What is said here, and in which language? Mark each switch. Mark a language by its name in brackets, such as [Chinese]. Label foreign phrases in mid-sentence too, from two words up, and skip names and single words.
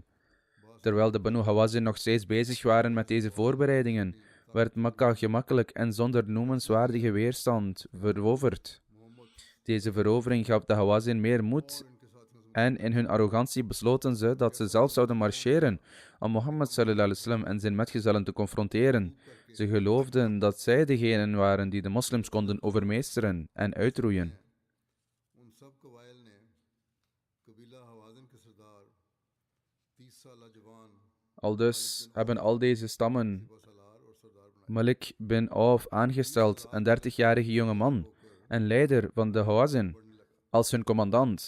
[Dutch] Terwijl de Banu Hawazin nog steeds bezig waren met deze voorbereidingen, werd Mekka gemakkelijk en zonder noemenswaardige weerstand veroverd. Deze verovering gaf de Hawazin meer moed en in hun arrogantie besloten ze dat ze zelf zouden marcheren om Mohammed [Arabic] صلى الله عليه وسلم [Dutch] en zijn metgezellen te confronteren. Ze geloofden dat zij degenen waren die de moslims konden overmeesteren en uitroeien. Aldus hebben al deze stammen Malik bin Auf aangesteld, een 30-jarige jonge man en leider van de Hawazin, als hun commandant.